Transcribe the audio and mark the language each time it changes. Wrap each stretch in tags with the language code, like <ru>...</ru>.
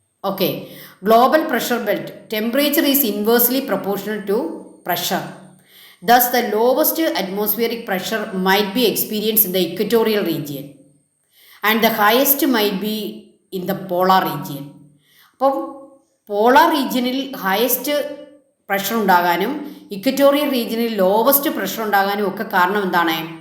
<en>Okay, global pressure belt, temperature is inversely proportional to pressure. Thus, the lowest atmospheric pressure might be experienced in the equatorial region and the highest might be in the polar region.</en> <ml>അപ്പം polar റീജിയനിൽ highest pressure ഉണ്ടാകാനും equatorial റീജിയനിൽ lowest pressure ഉണ്ടാകാനും ഒക്കെ കാരണം എന്താണ്?</ml>